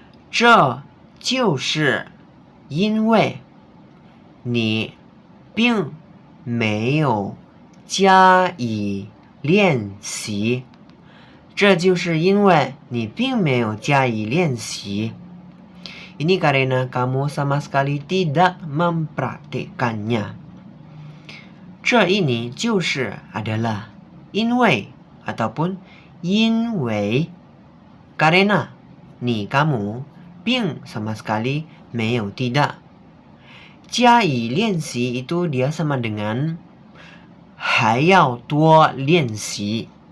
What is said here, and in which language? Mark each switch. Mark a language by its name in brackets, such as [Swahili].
[Chinese] 这就是因为你并没有加以练习。这就是因为你并没有加以练习。 [Indonesian] Ini karena kamu sama sekali tidak mempraktikkannya. 这 ini 就是 adalah 因为 ataupun 因为 karena 你 kamu 并 sama sekali 没有 tidak. 加以练习 itu dia sama dengan [Chinese] 还要多练习。